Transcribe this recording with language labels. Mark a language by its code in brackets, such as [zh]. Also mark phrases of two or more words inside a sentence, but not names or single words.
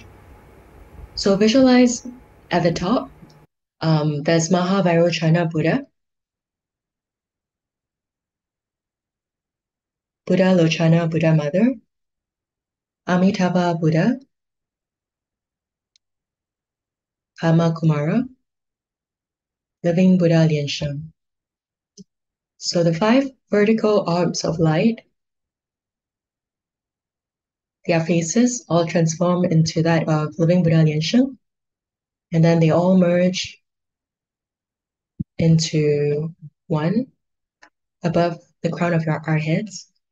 [en] So visualize at the top, there's Mahavairochana Buddha, Buddha Lochana Buddha Mother, Amitabha Buddha, Kama Kumara, Living Buddha Lian-sheng. So the 5 vertical orbs of light, their faces all transform into that of Living Buddha Lian-sheng, and then they all merge into one above the crown of our heads.